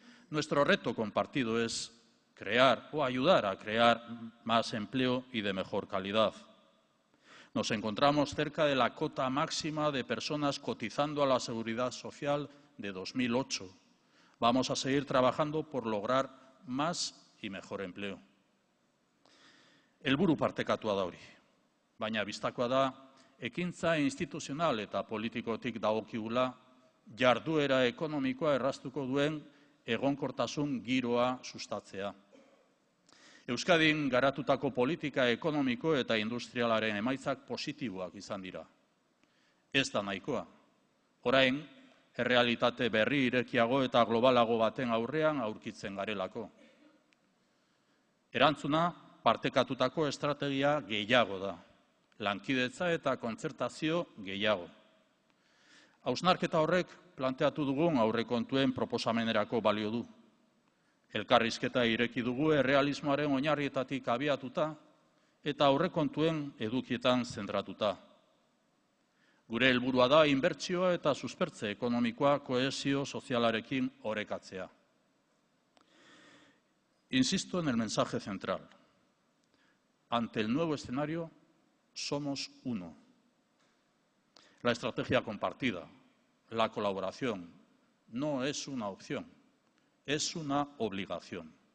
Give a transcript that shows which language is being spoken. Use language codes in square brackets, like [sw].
[es] Nuestro reto compartido es crear o ayudar a crear más empleo y de mejor calidad. Nos encontramos cerca de la cota máxima de personas cotizando a la Seguridad Social de 2008. Vamos a seguir trabajando por lograr más y mejor empleo. [eu] Helburu partekatua da hori, baina bistakoa da ekintza instituzional eta politikotik dagokigula jarduera ekonomikoa erraztuko duen egonkortasun giroa sustatzea. Euskadin garatutako politika ekonomiko eta industrialaren emaitzak positiboak izan dira. Ez da nahikoa. Orain, errealitate berri irekiago eta globalago baten aurrean aurkitzen garelako. Erantzuna partekatutako estrategia gehiago da. Lankidetza eta kontzertazio gehiago. Hausnarketa horrek planteatu dugun aurrekontuen proposamenerako balio du. Elkarrizketa ireki dugu errealismoaren oinarrietatik abiatuta eta aurrekontuen edukietan zentratuta. Gure helburua da inbertsioa eta suspertze ekonomikoa kohesio sozialarekin orekatzea. [es] Insisto en el mensaje central. Ante el nuevo escenario, somos uno. La estrategia compartida, la colaboración, no es una opción, es una obligación.